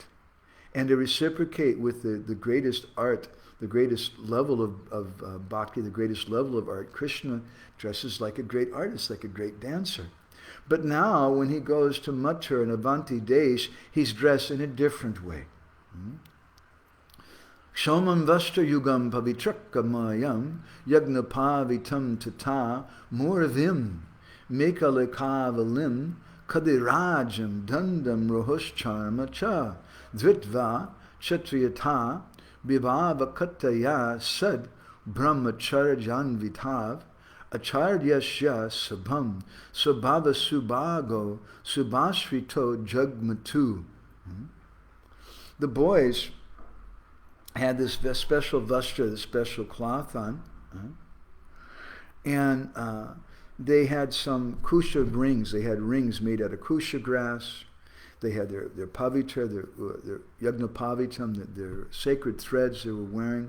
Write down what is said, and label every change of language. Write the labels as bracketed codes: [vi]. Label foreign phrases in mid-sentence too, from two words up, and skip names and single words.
[en] And to reciprocate with the greatest art, the greatest level of bhakti, the greatest level of art, Krishna dresses like a great artist, like a great dancer. But now, when he goes to Mathura and Avanti Desh, he's dressed in a different way. [sa] Shomam Vastra Yugam Pavitrakkamayam Yagnapavitam Tata Moravim Mekalekavalim Kadirajam Dandam Rohoscharma Cha Dritva Kshatriyata Vivavakataya Sad Brahmacharjanvitav Acharyasya Sabham Sabhava Subhago Subhashrito Jagmatu. [en] The boys had this special vastra, this special cloth on, and they had some kusha rings. They had rings made out of kusha grass. They had their pavitra, their yagnapavitam, their sacred threads they were wearing.